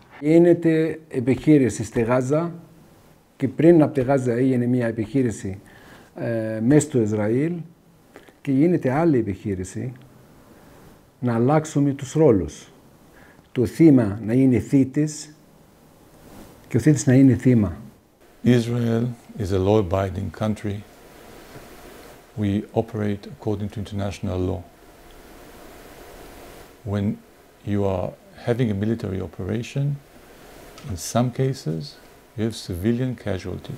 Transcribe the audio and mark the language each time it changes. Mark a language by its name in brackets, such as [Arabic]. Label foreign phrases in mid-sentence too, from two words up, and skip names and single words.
[Greek] Γίνεται επιχείρηση στη Γάζα και πριν από τη Γάζα έγινε μια επιχείρηση μέσα στο Ισραήλ και γίνεται άλλη επιχείρηση να αλλάξουμε τους ρόλους. Το θύμα να είναι θήτης και ο θήτης να είναι θύμα. [English] Israel is a law-abiding country. We operate according to international law. When you are having a military operation, in some cases, you have civilian casualties.